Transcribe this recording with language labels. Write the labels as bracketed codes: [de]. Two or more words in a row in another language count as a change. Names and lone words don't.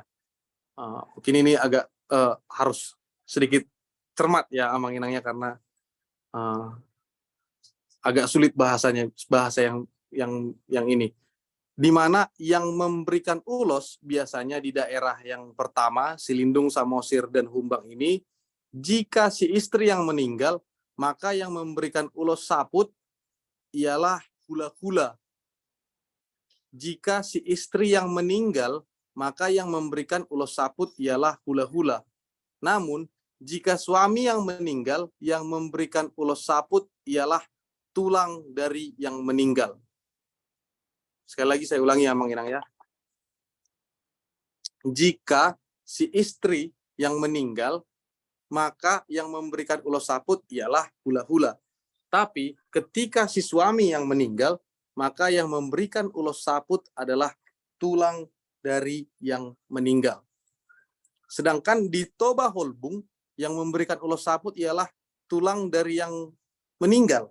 [id] Mungkin ini agak harus sedikit cermat ya Amang Inangnya, karena agak sulit bahasa yang ini. Di mana yang memberikan ulos biasanya di daerah yang pertama, Silindung, Samosir, dan Humbang ini, jika si istri yang meninggal, maka yang memberikan ulos saput ialah hula-hula. Jika si istri yang meninggal, maka yang memberikan ulos saput ialah hula-hula. Namun, jika suami yang meninggal, yang memberikan ulos saput ialah tulang dari yang meninggal. Sekali lagi saya ulangi ya, Mang Inang ya. Jika si istri yang meninggal, maka yang memberikan ulos saput ialah hula-hula. Tapi ketika si suami yang meninggal, maka yang memberikan ulos saput adalah tulang dari yang meninggal. Sedangkan di Toba Holbung, yang memberikan ulos saput ialah tulang dari yang meninggal.